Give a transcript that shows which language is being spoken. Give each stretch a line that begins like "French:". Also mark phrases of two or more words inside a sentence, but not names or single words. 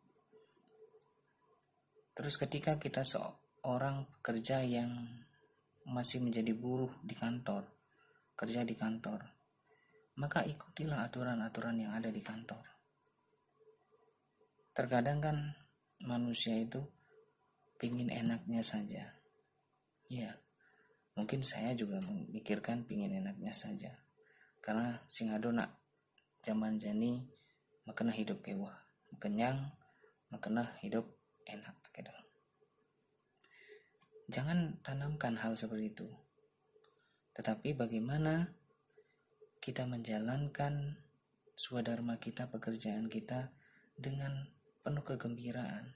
Indonesian: Terus ketika kita seorang pekerja yang masih menjadi buruh di kantor, kerja di kantor, maka ikutilah aturan-aturan yang ada di kantor. Terkadang kan manusia itu pingin enaknya saja. Ya, Mungkin saya juga memikirkan pingin enaknya saja.
Balinese: Karena sing ado nak zaman jani makena hidup kewah,
Indonesian: kenyang, makena hidup enak gitu. Jangan tanamkan hal seperti itu. Tetapi bagaimana kita menjalankan swadharma kita, pekerjaan kita dengan penuh kegembiraan.